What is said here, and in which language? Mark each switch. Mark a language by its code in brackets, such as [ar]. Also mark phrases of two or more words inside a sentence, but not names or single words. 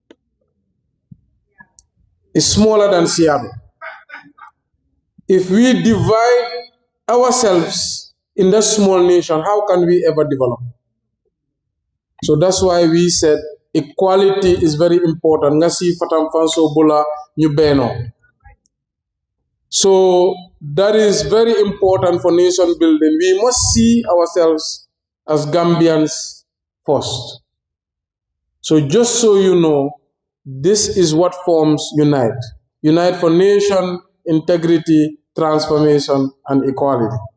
[en] It's smaller than Seattle. If we divide ourselves in that small nation, how can we ever develop? So that's why we said equality is very important. [man] Ngasi fatam fanso bula nyubeno. [en] So that is very important for nation building. We must see ourselves as Gambians first. So just so you know, this is what forms Unite. Unite for nation, integrity, transformation, and equality.